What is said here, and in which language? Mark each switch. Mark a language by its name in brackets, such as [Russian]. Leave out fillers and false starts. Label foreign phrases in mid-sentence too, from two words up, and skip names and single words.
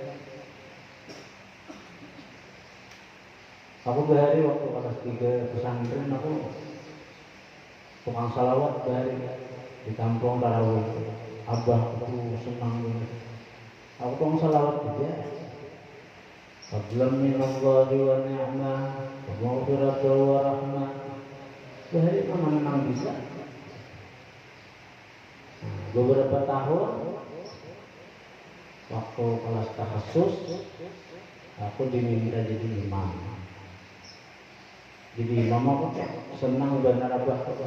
[Banjar] Aku bahari waktu kelas 3 pesantren, aku tukang salawat bahari di kampung tarawih. Abahku senang gitu. Aku tukang salawat aja. [Arabic] Fadlan minallahi wa ni'mah wa maghfiratan wa rahmah. [Banjar] Bahari memang bisa. Beberapa tahun waktu kelas tahassus aku diminta jadi imam. Jadi imam aku senang benar abah.